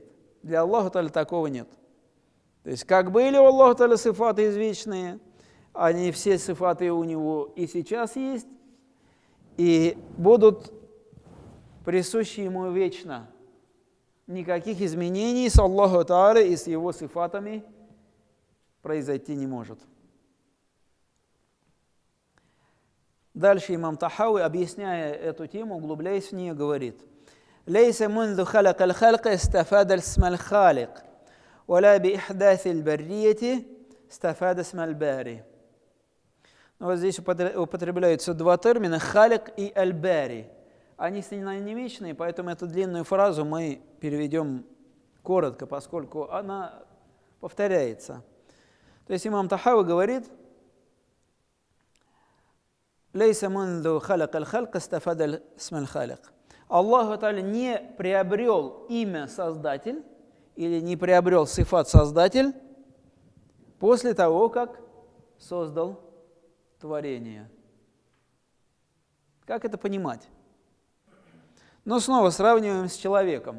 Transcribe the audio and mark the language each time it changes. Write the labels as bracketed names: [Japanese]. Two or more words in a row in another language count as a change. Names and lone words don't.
[Russian] Для Аллаха Тааля такого нет. То есть, как были у Аллаха Тааля сифаты извечные, они все сифаты у Него и сейчас есть, и будут присущи Ему вечно. Никаких изменений с Аллаху Тааля и с Его сифатами произойти не может. Дальше имам Тахауи, объясняя эту тему, углубляясь в нее, говорит: [Arabic] ليس منذ خلق الخلق استفاد اسم الخالق ولا بإحداث البرية استفاد اسم الباري. [Russian] Здесь употребляются два термина «халик» и «аль-бари». Они синонимичные, поэтому эту длинную фразу мы переведем коротко, поскольку она повторяется. То есть имам Тахауи говорит: [Arabic] ليس منذ خلق الخلق استفاد اسم الخالق. [Russian] Аллах Тааля не приобрел имя Создатель или не приобрел сифат Создатель после того, как создал творение. Как это понимать? Снова сравниваем с человеком.